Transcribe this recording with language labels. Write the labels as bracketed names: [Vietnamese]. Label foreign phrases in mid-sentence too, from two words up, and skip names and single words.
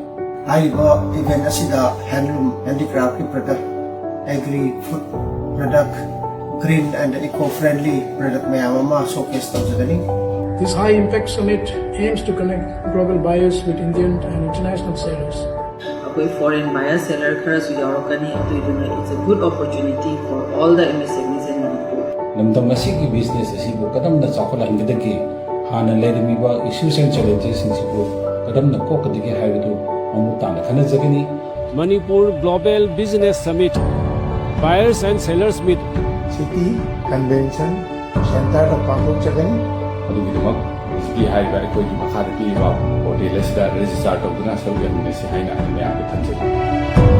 [Manipuri] Haiba event asida [English] handloom handicraft product, agri-food product, green and eco-friendly product [Manipuri] mayamama showcase tawjagani. [English] This high-impact summit aims to connect global buyers with Indian and international sellers. Foreign buyer seller [Manipuri] kharasu yaurokani aduduna [English] it's a good opportunity for all the MSMEs in Manipur. [Manipuri] Lamdam asigi business asibu kadamna chawkhalahangdagi hana lerimiba [English] issues and challenges [Manipuri] insibu kadamna kokadagi haibidu amutana khanajagani. Manipur Global Business Summit, Buyers and Sellers Meet. City Convention Center of Pangkok Chagani. Adugidamak ski haiba ekoi makhada piba hotel asida register tawduna sargan nesi haina mayam thanjai.